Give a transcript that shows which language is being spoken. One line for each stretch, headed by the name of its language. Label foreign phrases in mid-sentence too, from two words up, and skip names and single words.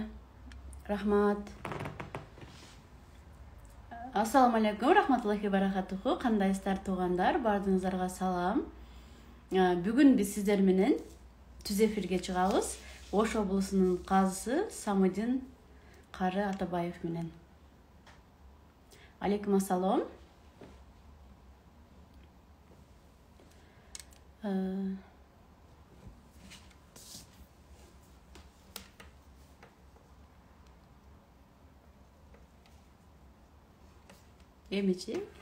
Kyrgyz: Рахмат.
Arabic: السلام عليكم رحمة الله بركاته.
Kyrgyz: Кандайсыздар туугандар? Бардыгыңыздарга салам. Бүгүн биз сиздер менен түз эфирге чыгабыз. Ош облусунун казысы Самыдин Кары Атабаев менен.
Arabic: عليكم السلام. Эмичи?